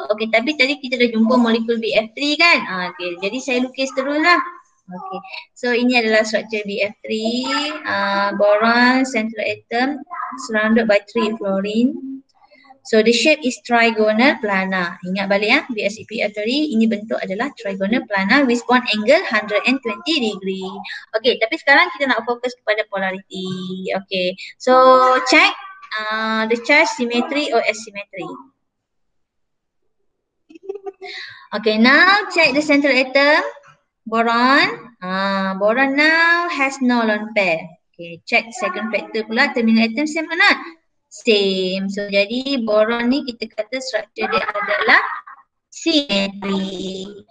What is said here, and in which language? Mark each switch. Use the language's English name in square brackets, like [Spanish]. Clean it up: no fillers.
[Malay] Okay, tapi tadi kita dah jumpa molekul BF3 kan. Okay, jadi saya lukis terus lah. [English] Okay, so ini adalah struktur BF3, boron central atom surrounded by 3 fluorine. So the shape is trigonal planar. [Malay] Ingat balik ya, BSEPR theory, ini bentuk adalah trigonal planar with bond angle 120 degree. [English] Okay, tapi sekarang kita nak fokus kepada polarity. Okay, so check the charge symmetry or asymmetry. Okay, now check the central atom. Boron, boron now has no lone pair. Okay, check second factor pula, terminal atom same or not? Same. [Malay] So jadi boron ni kita kata struktur dia adalah symmetry.